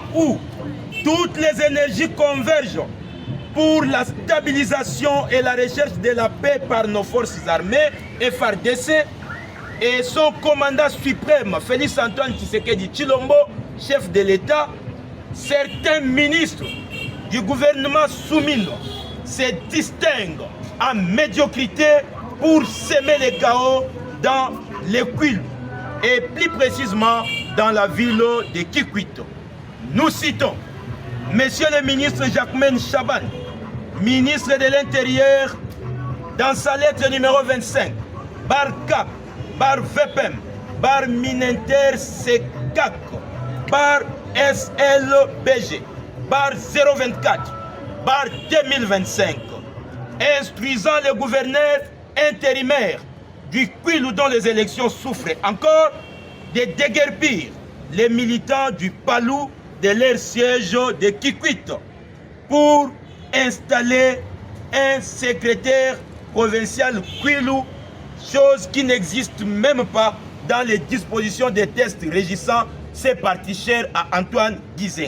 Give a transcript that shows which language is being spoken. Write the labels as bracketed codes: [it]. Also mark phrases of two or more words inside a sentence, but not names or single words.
[fr] où toutes les énergies convergent pour la stabilisation et la recherche de la paix par nos forces armées, FARDC, et son commandant suprême, Félix Antoine Tshisekedi Tshilombo, chef de l'État, certains ministres du gouvernement Soumino se distinguent en médiocrité pour semer le chaos dans les Kwilu et plus précisément dans la ville de Kikwit. Nous citons Monsieur le ministre Jacquemain Chaban, ministre de l'Intérieur, dans sa lettre numéro 25, bar CAP, bar VPM, bar Minenter CECAC, bar SLBG, bar 024, bar 2025, instruisant le gouverneur intérimaire du Kwilu dont les élections souffrent encore de déguerpir les militants du Palou de leur siège de Kikwit pour installer un secrétaire provincial Kwilu, chose qui n'existe même pas dans les dispositions des tests régissant ces partis chers à Antoine Gizenga.